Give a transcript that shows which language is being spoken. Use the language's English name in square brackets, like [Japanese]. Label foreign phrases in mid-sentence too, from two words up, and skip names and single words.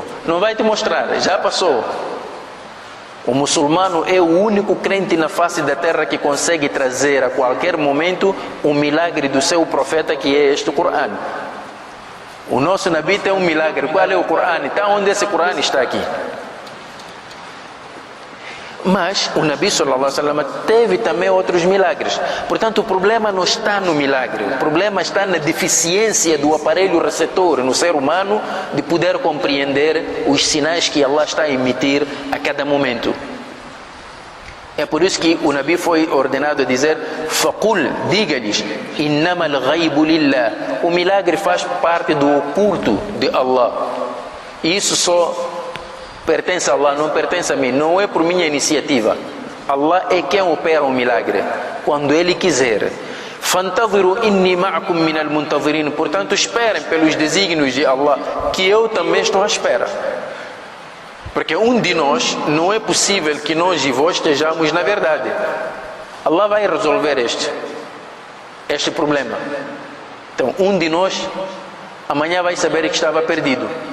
[Portuguese] Não vai te mostrar, já passou. O muçulmano é o único crente na face da terra que consegue trazer a qualquer momento o milagre do seu profeta, que é este Corão. O nosso Nabi tem um milagre. Qual é o Corão? Está onde esse Corão está aqui. Mas o Nabi [Arabic] صلى الله عليه وسلم [Portuguese] teve também outros milagres. Portanto, o problema não está no milagre. O problema está na deficiência do aparelho receptor no ser humano de poder compreender os sinais que Allah está a emitir a cada momento. É por isso que o Nabi foi ordenado a dizer: "Faqul", diga-lhes, [Arabic] "إنما الغيب لله". [Portuguese] O milagre faz parte do oculto de Allah. E isso só pertence a Allah, não pertence a mim, não é por minha iniciativa. Allah é quem opera o milagre quando Ele quiser. [Arabic] "فانتظروا إني معكم من المنتظرين", [Portuguese] portanto esperem pelos desígnios de Allah, que eu também estou à espera. Porque um de nós, não é possível que nós e vós estejamos na verdade. Allah vai resolver este problema. Então, um de nós amanhã vai saber que estava perdido.